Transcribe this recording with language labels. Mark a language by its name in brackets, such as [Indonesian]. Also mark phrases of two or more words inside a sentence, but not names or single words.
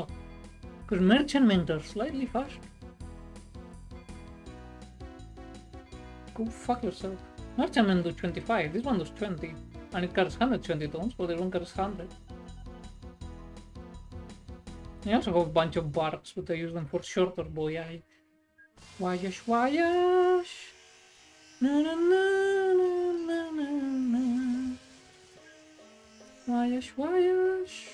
[English] Because merchantmen are slightly faster. Go fuck yourself. Merchantmen do 25, this one does 20. And it carries 120 tons, but this one carries 100. I also have a bunch of barks, but I use them for shorter voyage. [French] Voyage, voyage. Na na na na na na na. Voyage, voyage.